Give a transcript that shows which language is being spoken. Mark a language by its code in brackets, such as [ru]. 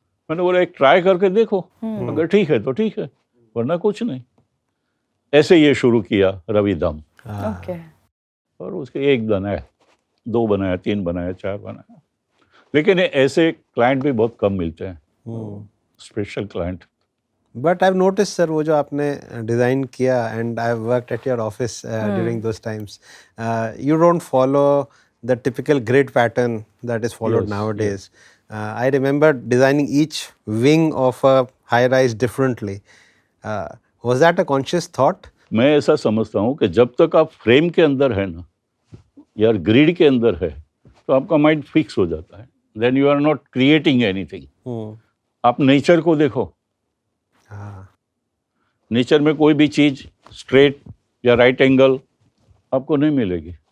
[hi] मैंने बोला एक ट्राई करके देखो, अगर ठीक है तो ठीक है, वरना कुछ नहीं। ऐसे ये शुरू किया रविधाम। [en] Okay. [hi] और उसके 1 बनाया, 2 बनाया, 3 बनाया, 4 बनाया। लेकिन ऐसे क्लाइंट भी बहुत कम मिलते हैं, special client. [en] But I've noticed, sir, [hi] वो जो आपने डिज़ाइन किया, [en] and I've worked at your office during those times, you don't follow the typical grid pattern that is followed Yes, nowadays. I remember designing each wing of a high rise differently. Was that a conscious thought? [hi] मैं ऐसा समझता हूँ कि जब तक आप frame के अंदर है ना या ग्रिड के अंदर है तो आपका माइंड फिक्स हो जाता है. [en] Then you are not creating anything. [hi] आप नेचर को देखो. नेचर में कोई भी चीज स्ट्रेट या राइट एंगल आपको नहीं मिलेगी.